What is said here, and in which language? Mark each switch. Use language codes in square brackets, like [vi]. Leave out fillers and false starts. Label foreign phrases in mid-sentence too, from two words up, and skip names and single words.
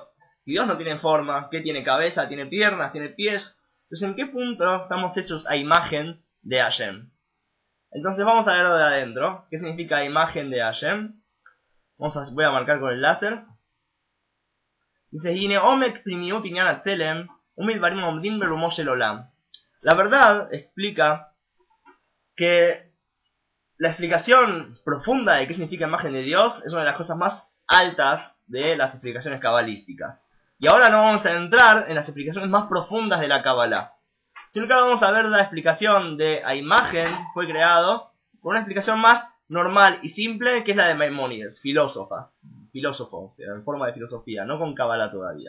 [es] Si Dios no tiene forma, ¿qué tiene? Cabeza, tiene piernas, tiene pies. Entonces, ¿en qué punto estamos hechos a imagen de Hashem? Entonces vamos a verlo de adentro. ¿Qué significa imagen de Hashem? Voy a marcar con el láser. Dice, [he] "הנה עומק פנימיות ענין הצלם, ומדברים עומדים ברומו של עולם". [es] La verdad explica que la explicación profunda de qué significa imagen de Dios es una de las cosas más altas de las explicaciones cabalísticas. Y ahora no vamos a entrar en las explicaciones más profundas de la Kabbalah, sino que vamos a ver la explicación de a imagen fue creado por una explicación más normal y simple, que es la de Maimónides, filósofo, o sea, en forma de filosofía, no con Kabbalah todavía.